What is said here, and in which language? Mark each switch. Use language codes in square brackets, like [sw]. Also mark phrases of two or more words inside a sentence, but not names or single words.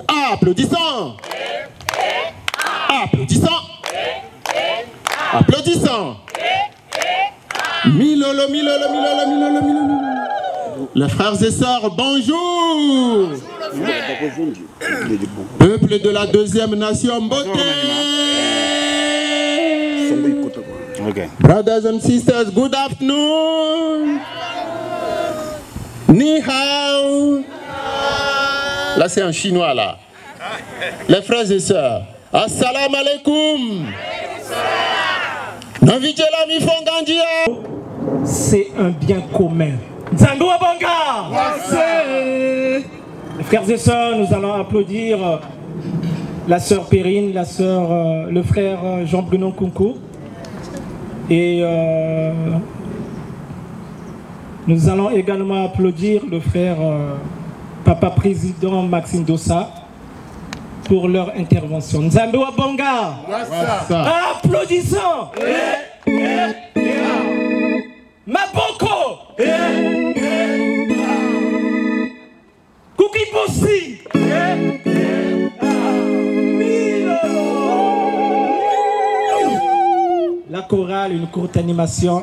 [fr] Applaudissons! Applaudissons! Applaudissons! Milolo. Les frères et sœurs, bonjour! Peuple de la deuxième nation, beauté! Okay. [en] Brothers and sisters, good afternoon! [zh] 你好! [fr] Là, c'est en chinois, là. Les frères et sœurs, [ar] السلام عليكم! [fr] C'est un bien commun. Frères et sœurs, nous allons applaudir la sœur Perrine, le frère Jean-Bruno Kunku. Et nous allons également applaudir le frère Papa Président Maxime Dossa pour leur intervention. [ln] Nzambe wa Bonga. Applaudissons. Maboko. Kukiposi. [fr] La chorale, une courte animation.